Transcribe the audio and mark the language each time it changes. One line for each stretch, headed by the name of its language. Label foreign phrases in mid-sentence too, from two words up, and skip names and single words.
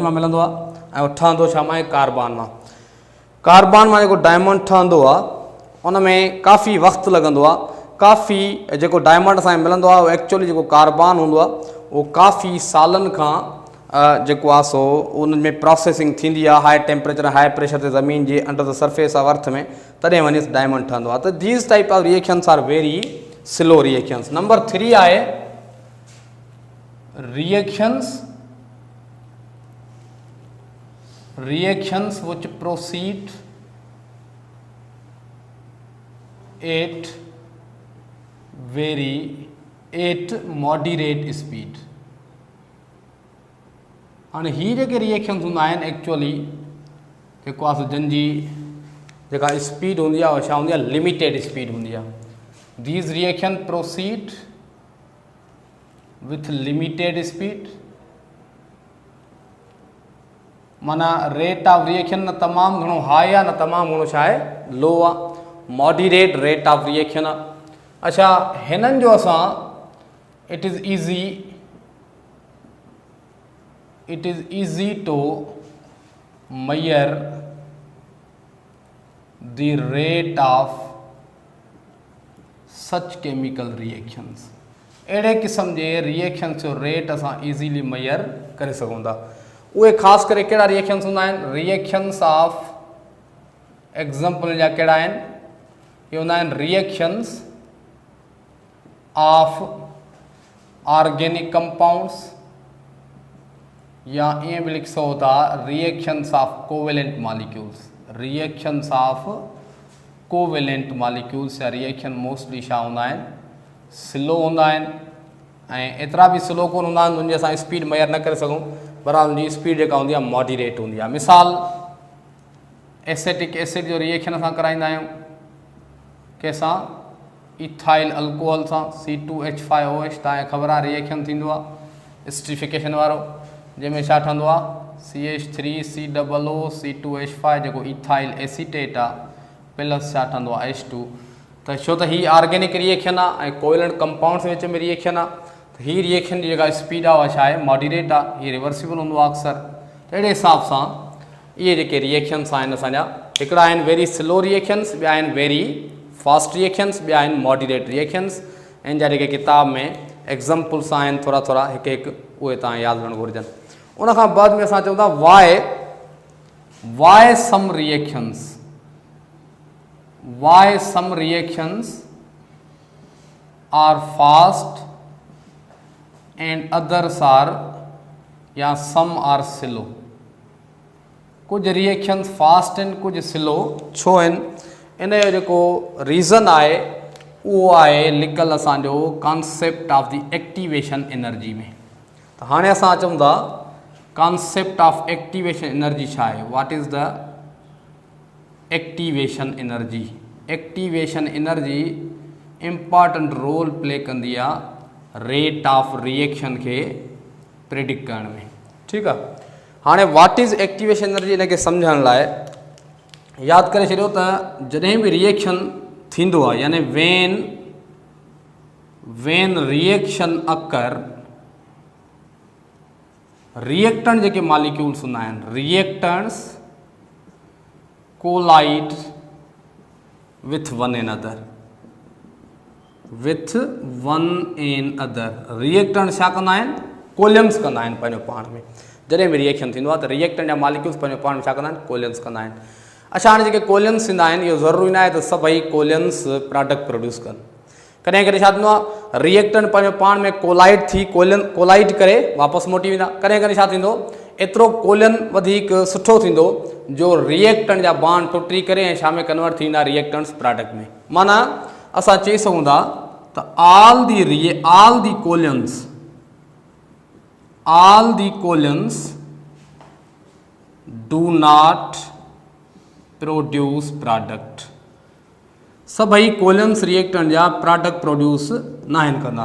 Sindhi: मां मिलंदो आहे ऐं उहो ठहंदो छा मां, कार्बन मां जेको डायमंड ठहंदो आहे उन में काफ़ी वक़्तु लॻंदो आहे, काफ़ी जेको डायमंड असांखे मिलंदो आहे उहो एक्चुअली जेको कार्बन हूंदो आहे उहो काफ़ी सालनि खां जेको आहे सो उन में प्रोसेसिंग थींदी आहे,
English: high temperature high pressure
Sindhi: ते ज़मीन जे
English: under the surface of earth
Sindhi: में, तॾहिं वञी डायमंड ठहंदो आहे।
English: त these type of reactions are very slow reactions.
Sindhi: नंबर 3 आहे
English: reactions which proceed at moderate speed।
Sindhi: हाणे हीअ जेके रिएक्शन्स हूंदा आहिनि एक्चुअली जेको आहे सो जंहिंजी जेका स्पीड हूंदी आहे उहा छा हूंदी आहे,
English: limited speed
Sindhi: हूंदी आहे।
English: these reaction proceed with limited speed,
Sindhi: माना
English: rate of reaction
Sindhi: न तमामु घणो हाई आहे न तमामु घणो छा आहे, लो आहे,
English: moderate rate of reaction
Sindhi: आहे। अच्छा, हिननि जो असां
English: it is easy to measure the rate of such chemical reactions।
Sindhi: अहिड़े क़िस्म जे रिएक्शन्स जो रेट असां
English: easily measure
Sindhi: करे सघूं था। उहे ख़ासि करे कहिड़ा रिएक्शन्स हूंदा आहिनि,
English: reactions of example
Sindhi: जा कहिड़ा आहिनि, इहे हूंदा आहिनि
English: reactions of organic compounds,
Sindhi: या ईअं बि लिखी सघो था
English: reactions of covalent molecules. reactions of covalent molecules
Sindhi: या रिएक्शन मोस्टली छा हूंदा आहिनि, स्लो हूंदा आहिनि ऐं एतिरा बि स्लो कोन हूंदा आहिनि उनजी असां स्पीड मेजर न करे सघूं, पर उनजी स्पीड जेका हूंदी आहे मॉडरेट हूंदी आहे। मिसाल
English: acetic acid
Sindhi: जो रिएक्शन असां कराईंदा आहियूं कंहिंसां,
English: ethyl alcohol
Sindhi: सां C2H5OH। तव्हांखे ख़बर आहे रिएक्शन थींदो आहे एसिडिफिकेशन वारो, जंहिंमें छा ठहंदो आहे CH3COO C2H5 जेको
English: ethyl acetate
Sindhi: आहे प्लस छा ठहंदो आहे H2। त छो त हीअ
English: organic reaction
Sindhi: आहे ऐं
English: covalent compounds
Sindhi: विच में रिएक्शन आहे, त हीअ रिएक्शन जी जेका स्पीड आहे उहा छा आहे, मॉडरेट आहे, हीअ रिवर्सिबल हूंदो आहे अक्सर। त अहिड़े हिसाब सां इहे जेके रिएक्शन्स आहिनि असांजा, हिकिड़ा आहिनि
English: very slow reactions,
Sindhi: ॿिया आहिनि
English: very fast reactions,
Sindhi: ॿिया आहिनि
English: moderate reactions.
Sindhi: इन जा जेके किताब में एग्ज़ाम्पल्स आहिनि थोरा थोरा हिकु हिकु, उहे तव्हां यादि रखणु घुरिजनि। उनखां बाद में असां चऊं था
English: why some reactions are fast and others are or some are slow.
Sindhi: कुछ रिएक्शन्स फास्ट आहिनि, कुछ स्लो छो आहिनि, इन जो जेको रीज़न आहे उहो आहे लिकल असांजो
English: concept of the activation energy
Sindhi: में। त हाणे असां अचूं था
English: concept of activation energy
Sindhi: छा आहे,
English: what is the activation energy. activation energy important role play
Sindhi: कंदी आहे
English: rate of reaction
Sindhi: खे प्रिडिक्ट करण में। ठीकु आहे, हाणे
English: what is activation energy
Sindhi: इनखे सम्झण लाइ यादि करे छॾियो त जॾहिं बि रिएक्शन थींदो आहे, यानी
English: when reaction occur,
Sindhi: रिएक्टेंट जेके मॉलिक्यूल्स हूंदा आहिनि,
English: reactants collide with one an other, with one an other.
Sindhi: रिएक्टेंट छा कंदा आहिनि, कोलियंस कंदा आहिनि पंहिंजो पाण में। जॾहिं बि रिएक्शन थींदो आहे त रिएक्टेंट जा मालिक्यूल्स पंहिंजो पाण में छा कंदा आहिनि, कोलियंस कंदा आहिनि। अच्छा, हाणे जेके कोलियंस थींदा आहिनि, इहो ज़रूरी न आहे त सभई कोलियंस
English: product produce
Sindhi: कनि। कॾहिं कॾहिं छा थींदो आहे, रिएक्टेंट पंहिंजो पाण में कोलाइड थी कोलाइड करे वापसि मोटी वेंदा। कॾहिं कॾहिं छा थींदो, एतिरो कोलियन वधीक सुठो थींदो जो रिएक्टेंट जा बांड टुटी करे ऐं छा में कन्वर्ट थींदा, रिएक्टेंट्स प्रोडक्ट में। माना असां चई सघूं था त
English: all the coalitions do not produce product।
Sindhi: सभई कोलियंस रिएक्टेंट जा
English: product produce
Sindhi: न आहिनि कंदा।